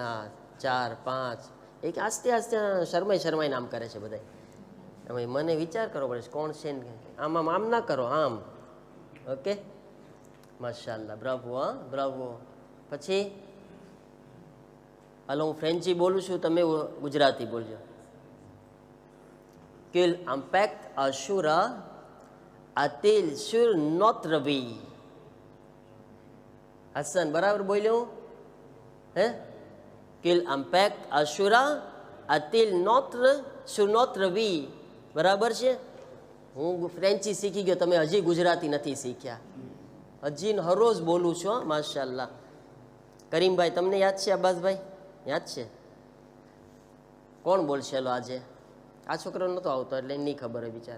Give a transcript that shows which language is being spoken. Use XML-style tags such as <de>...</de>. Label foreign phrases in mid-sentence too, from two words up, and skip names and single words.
<gu>હા, 4, 5, એક આસ્તે આસ્તે શરમાઈ નામ કરે છે બધા. હવે મને વિચાર કરવો પડે છે કોણ છે ને. આમ ના કરો, આમ. ઓકે, માશાઅલ્લાહ, બ્રાવો, હા, બ્રાવો. પછી હાલો હું ફ્રેન્ચી બોલું છું, તમે ગુજરાતી બોલજો.</gu> <fr>Qu'il impact Ashura a-t-il sur notre vie?</fr> <gu>હસન બરાબર બોલ્યો? હે?</gu> <fr>Qu'il impact Ashura a-t-il sur notre vie?</fr> <gu>બરાબર છે? હું ફ્રેન્ચી શીખી ગયો, તમે હજી ગુજરાતી નથી શીખ્યા. હજી હરોજ બોલું છું, માશાઅલ્લાહ. કરીમભાઈ તમને યાદ છે? અબ્બાસભાઈ યાદ છે? કોણ બોલશે આજે? આ છોકરો નહોતો આવતો એટલે નહીં ખબર હોય બિચાર.</gu>